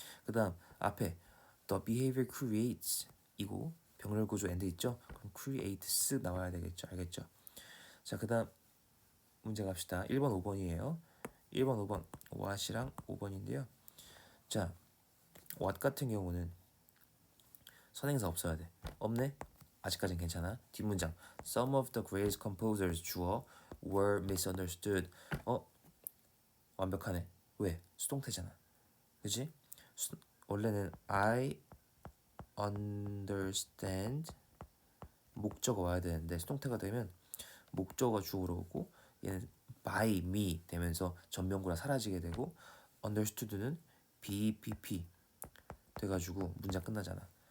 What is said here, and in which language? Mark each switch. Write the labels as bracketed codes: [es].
[ko] 그 다음 앞에 [en] the behavior creates [ko] 이고 병렬 구조 and 있죠? 그럼 creates 나와야 되겠죠? 알겠죠? 자, 그 다음 문제 갑시다. 1번, 5번이에요. 1번, 5번 what이랑 5번인데요. 자, what 같은 경우는 선행사 없어야 돼. 없네? 아직까진 괜찮아. [en] 뒷문장 Some of the greatest composers 주어 were misunderstood. [ko] 완벽하네. 왜? 수동태잖아. 그치? 원래는 I understand 목적어 와야 되는데 수동태가 되면 목적어 주어로 오고 얘는 by me 되면서 전명구가 사라지게 되고 understood는 BPP 돼가지고 문장 끝나잖아.